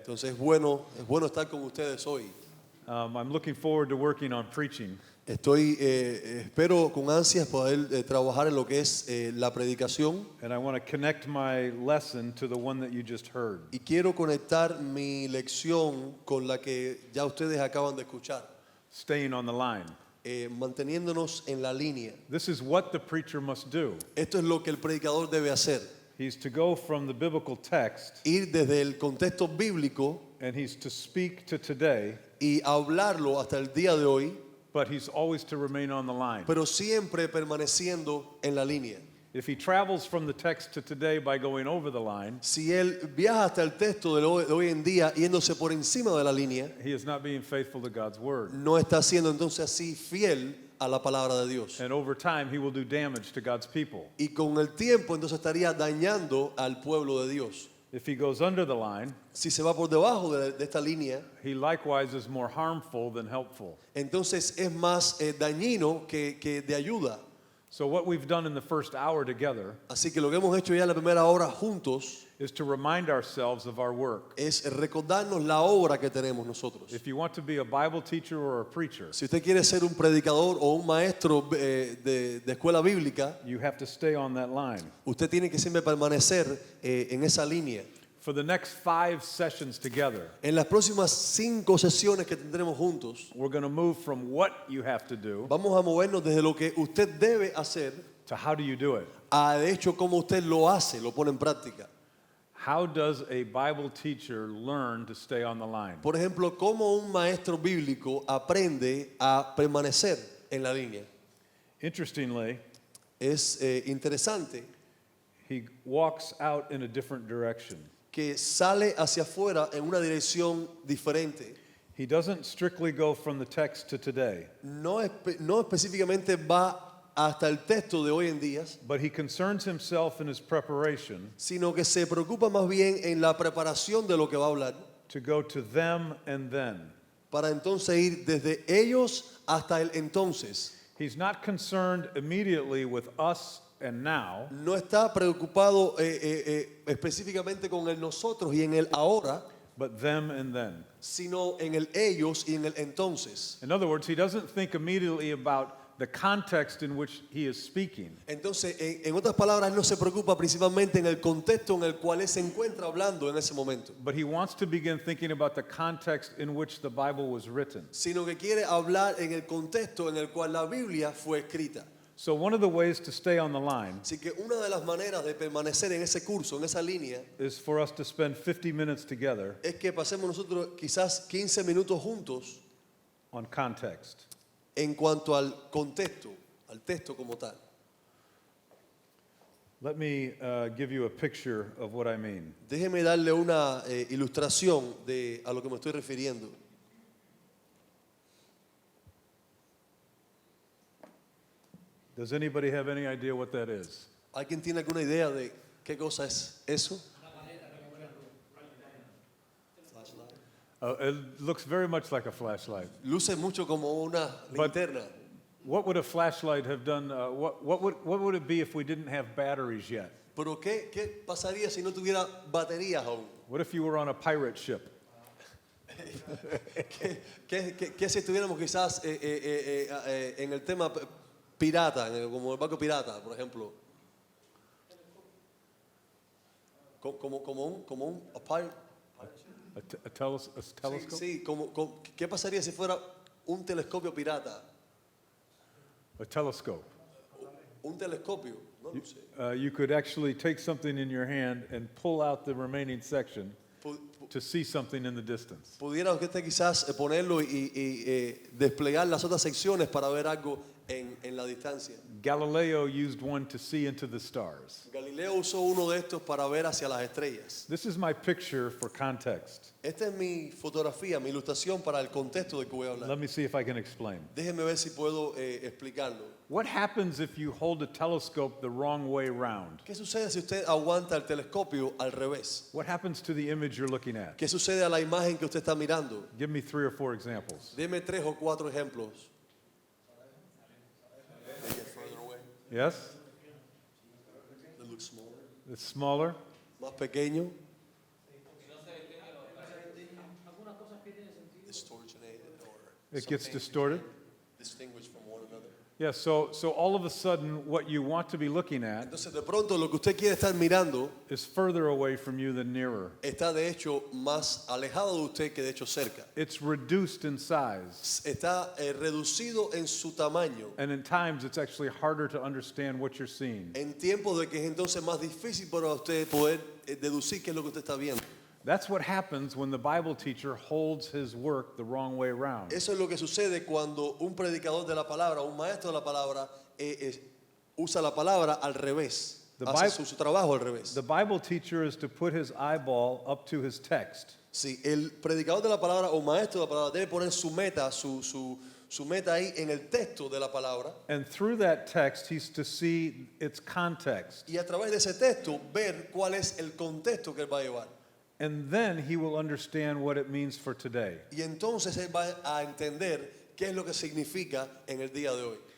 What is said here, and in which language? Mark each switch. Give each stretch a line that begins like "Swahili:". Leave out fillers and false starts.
Spanish: Entonces es bueno estar con ustedes hoy.
English: I'm looking forward to working on preaching.
Spanish: Espero con ansias poder trabajar en lo que es la predicación.
English: And I want to connect my lesson to the one that you just heard.
Spanish: Y quiero conectar mi lección con la que ya ustedes acaban de escuchar.
English: Staying on the line.
Spanish: Manteniéndonos en la línea.
English: This is what the preacher must do.
Spanish: Esto es lo que el predicador debe hacer.
English: He's to go from the biblical text.
Spanish: Ir desde el contexto bíblico.
English: And he's to speak to today.
Spanish: Y hablarlo hasta el día de hoy.
English: But he's always to remain on the line.
Spanish: Pero siempre permaneciendo en la línea.
English: If he travels from the text to today by going over the line,
Spanish: si él viaja hasta el texto de hoy en día yéndose por encima de la línea,
English: he is not being faithful to God's word.
Spanish: No está siendo entonces así fiel a la palabra de Dios.
English: And over time he will do damage to God's people.
Spanish: Y con el tiempo entonces estaría dañando al pueblo de Dios.
English: If he goes under the line,
Spanish: si se va por debajo de esta línea,
English: he likewise is more harmful than helpful.
Spanish: Entonces es más dañino que de ayuda.
English: So what we've done in the first hour together,
Spanish: así que lo que hemos hecho ya en la primera hora juntos,
English: is to remind ourselves of our work.
Spanish: Es recordarnos la obra que tenemos nosotros.
English: If you want to be a Bible teacher or a preacher,
Spanish: si usted quiere ser un predicador o un maestro de escuela bíblica,
English: you have to stay on that line.
Spanish: Usted tiene que siempre permanecer en esa línea.
English: For the next 5 sessions together,
Spanish: en las próximas 5 sesiones que tendremos juntos,
English: we're going to move from what you have to do,
Spanish: vamos a movernos desde lo que usted debe hacer,
English: to how do you do it.
Spanish: A de hecho cómo usted lo hace, lo pone en práctica.
English: How does a Bible teacher learn to stay on the line?
Spanish: Por ejemplo, cómo un maestro bíblico aprende a permanecer en la línea.
English: Interestingly,
Spanish: es interesante.
English: He walks out in a different direction.
Spanish: Que sale hacia afuera en una dirección diferente.
English: He doesn't strictly go from the text to today.
Spanish: No específicamente va hasta el texto de hoy en día.
English: But he concerns himself in his preparation.
Spanish: Sino que se preocupa más bien en la preparación de lo que va a hablar.
English: To go to them and then.
Spanish: Para entonces ir desde ellos hasta el entonces.
English: He's not concerned immediately with us and now.
Spanish: No está preocupado específicamente con el nosotros y en el ahora.
English: But them and then.
Spanish: Sino en el ellos y en el entonces.
English: In other words, he doesn't think immediately about the context in which he is speaking.
Spanish: Entonces, en otras palabras, él no se preocupa principalmente en el contexto en el cual él se encuentra hablando en ese momento.
English: But he wants to begin thinking about the context in which the Bible was written.
Spanish: Sino que quiere hablar en el contexto en el cual la Biblia fue escrita.
English: So one of the ways to stay on the line,
Spanish: así que una de las maneras de permanecer en ese curso, en esa línea,
English: is for us to spend 50 minutes together.
Spanish: Es que pasemos nosotros quizás 15 minutos juntos
English: on context.
Spanish: En cuanto al contexto, al texto como tal.
English: Let me give you a picture of what I mean.
Spanish: Déjeme darle una ilustración a lo que me estoy refiriendo.
English: Does anybody have any idea what that is?
Spanish: ¿Alguien tiene alguna idea de qué cosa es eso?
English: It looks very much like a flashlight.
Spanish: Luce mucho como una linterna.
English: What would a flashlight have done? What would it be if we didn't have batteries yet?
Spanish: Pero ¿qué pasaría si no tuviera baterías aún?
English: What if you were on a pirate ship?
Spanish: ¿Qué si estuviéramos quizás en el tema pirata, como el barco pirata, por ejemplo? Como un pirate.
English: A telescope?
Spanish: Sí, ¿qué pasaría si fuera un telescopio pirata?
English: A telescope.
Spanish: Un telescopio, no lo sé.
English: You could actually take something in your hand and pull out the remaining section to see something in the distance.
Spanish: Pudiera usted quizás ponerlo y desplegar las otras secciones para ver algo en la distancia.
English: Galileo used one to see into the stars.
Spanish: Galileo usó uno de estos para ver hacia las estrellas.
English: This is my picture for context.
Spanish: Esta es mi fotografía, mi ilustración para el contexto de que voy a hablar.
English: Let me see if I can explain.
Spanish: Déjeme ver si puedo explicarlo.
English: What happens if you hold a telescope the wrong way round?
Spanish: ¿Qué sucede si usted aguanta el telescopio al revés?
English: What happens to the image you're looking at?
Spanish: ¿Qué sucede a la imagen que usted está mirando?
English: Give me 3 or 4 examples.
Spanish: Deme 3 o 4 ejemplos.
English: Yes? It looks smaller. It's smaller.
Spanish: Más pequeño.
English: distortionated or It gets something distorted. distinguished from one another. Yeah, so all of a sudden, what you want to be looking at
Spanish: Entonces, de pronto, lo que usted quiere estar mirando
English: is further away from you than nearer.
Spanish: está de hecho más alejado de usted que de hecho cerca.
English: It's reduced in size.
Spanish: Está reducido en su tamaño.
English: And in times, it's actually harder to understand what you're seeing.
Spanish: En tiempos de que es entonces más difícil para usted poder deducir qué es lo que usted está viendo.
English: That's what happens when the Bible teacher holds his work the wrong way around.
Spanish: Eso es lo que sucede cuando un predicador de la palabra, un maestro de la palabra, usa la palabra al revés. Hace su trabajo al revés.
English: The Bible teacher is to put his eyeball up to his text.
Spanish: Sí, el predicador de la palabra o maestro de la palabra debe poner su meta, su meta ahí en el texto de la palabra.
English: And through that text, he's to see its context.
Spanish: Y a través de ese texto ver cuál es el contexto que él va a llevar.
English: And then he will understand what it means for today.
Spanish: Y entonces él va a entender qué es lo que significa en el día de hoy.